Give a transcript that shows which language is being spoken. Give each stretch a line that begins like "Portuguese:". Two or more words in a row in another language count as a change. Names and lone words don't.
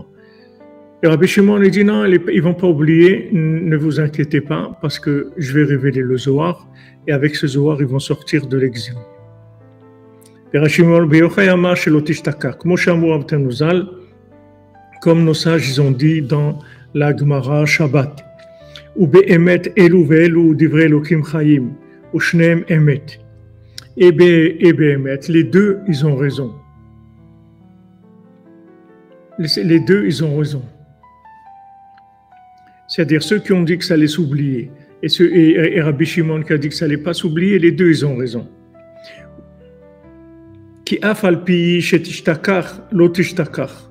French: Et Rabbi Shimon il dit non, ils vont pas oublier, ne vous inquiétez pas, parce que je vais révéler le Zohar, et avec ce Zohar, ils vont sortir de l'exil. Et Rabbi Shimon, comme nos sages ils ont dit dans la Gemara Shabbat, ou
Hebrew: באמת אלו ואלו דברי אלוקים חיים,
French: ou
Hebrew: שניהם אמת.
French: Et be'emet, les deux, ils ont raison. Les deux, ils ont raison. C'est-à-dire ceux qui ont dit que ça allait s'oublier et Rabbi Shimon qui a dit que ça allait pas s'oublier, les deux, ils ont raison.
Hebrew: כי אף על פי שתשתכח לא תשתכח.